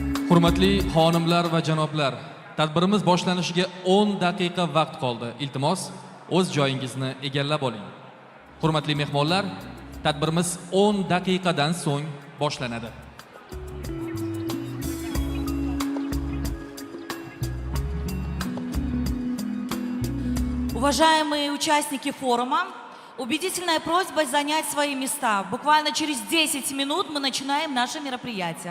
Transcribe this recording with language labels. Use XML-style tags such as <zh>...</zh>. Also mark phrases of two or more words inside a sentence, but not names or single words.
<uz>Hurmatli xonimlar va janoblar, tadbirimiz boshlanishiga 10 daqiqa vaqt qoldi. Iltimos, o'z joyingizni egallab oling. Hurmatli mehmonlar, tadbirimiz 10 daqiqadan so'ng boshlanadi.</uz> <ru>Уважаемые участники форума, убедительная просьба занять свои места. Буквально через 10 минут мы начинаем наше мероприятие.</ru>